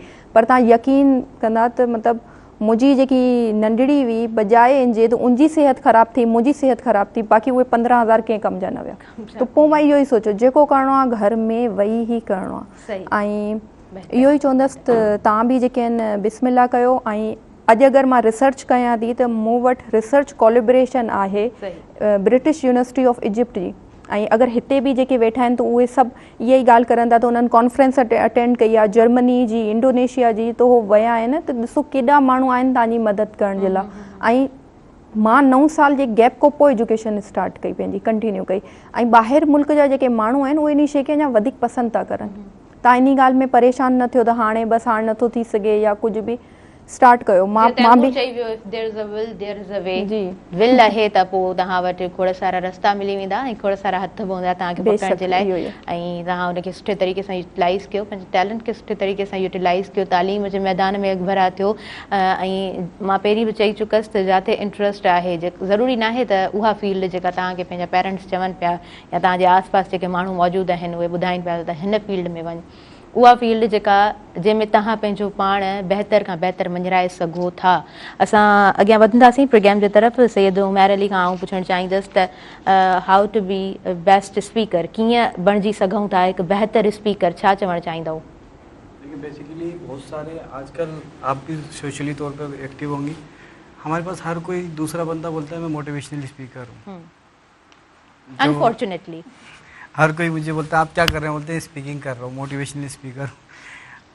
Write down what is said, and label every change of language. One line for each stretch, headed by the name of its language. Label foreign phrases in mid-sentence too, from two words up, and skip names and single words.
Sindhi: पर तव्हां यकीन कंदा त मतिलबु मुंहिंजी जेकी नंढड़ी हुई बजाए इन जे त उनजी सिहत ख़राबु थी, मुंहिंजी सिहत ख़राबु थी, बाक़ी उहे 15,000 कंहिं कम जा न विया। त पोइ मां इहो ई सोचियो जेको करिणो आहे घर में वेही ई करिणो आहे। ऐं इहो ई चवंदसि त तव्हां बि जेके आहिनि बिस्मिल्लाह कयो। ऐं अॼु अगरि मां रिसर्च कयां थी त मूं वटि
English: research collaboration
Sindhi: आहे ब्रिटिश यूनिवर्सिटी ऑफ इजिप्ट जी। ऐं अगरि हिते बि जेके वेठा आहिनि त उहे सभु इहा ई ॻाल्हि करनि था त उन्हनि
English: conference attend
Sindhi: कई आहे जर्मनी जी, इंडोनेशिया जी, त उहो विया आहिनि। त ॾिसो केॾा माण्हू आहिनि तव्हांजी मदद करण जे लाइ। ऐं मां 9 साल जे गैप खां पोइ
English: education start
Sindhi: कई, पंहिंजी कंटिन्यू कई। ऐं ॿाहिरि मुल्क जा जेके माण्हू आहिनि उहे इन शइ खे अञा वधीक पसंदि था करनि। तव्हां इन ॻाल्हि में परेशान न थियो त हाणे बसि हाणे नथो थी सघे या कुझु बि स्टार्ट कयो। मां बि चई वियो
English: there is a will there is a way.
Sindhi: विल आहे त पोइ तव्हां वटि खोड़ सारा रस्ता मिली वेंदा ऐं खोड़ सारा हथ बि हूंदा तव्हांखे पकड़ण जे लाइ। ऐं तव्हां उनखे सुठे तरीक़े सां यूटिलाइज़ कयो, पंहिंजे टैलेंट खे सुठे तरीक़े सां यूटिलाइज़ कयो, तालीम जे मैदान में अॻिभरा थियो। ऐं मां पहिरीं बि चई चुकसि त जिथे इंट्रस्ट आहे, ज़रूरी न आहे त उहा फील्ड जेका तव्हांखे पंहिंजा पेरेंट्स चवनि पिया या तव्हांजे आसपास जेके माण्हू मौजूदु आहिनि उहे ॿुधाइनि पिया त हिन फील्ड में वञु, उहा फील्ड जेका जंहिंमें तव्हां पंहिंजो पाण बहितर खां बहितर मञराए सघो था। असां अॻियां वधंदासीं प्रोग्राम जे तरफ़। सैयद उमैर अली खां आउं पुछणु चाहींदसि त
English: how to be best speaker,
Sindhi: कीअं बणिजी सघूं था हिकु बहितर स्पीकर, छा चवणु चाहींदव?
Urdu: دیکھیے بیسکلی بہت سارے آج کل آپ بھی سوشلی طور پر ایکٹو ہوں گی، ہمارے پاس ہر کوئی دوسرا بندہ بولتا ہے میں
English: motivational speaker
Urdu: हूँ। अनफॉर्चुनेटली ہر کوئی مجھے بولتا ہے آپ کیا کر رہے ہیں، بولتے ہیں سپیکنگ کر رہا ہوں,
English: motivational speaker.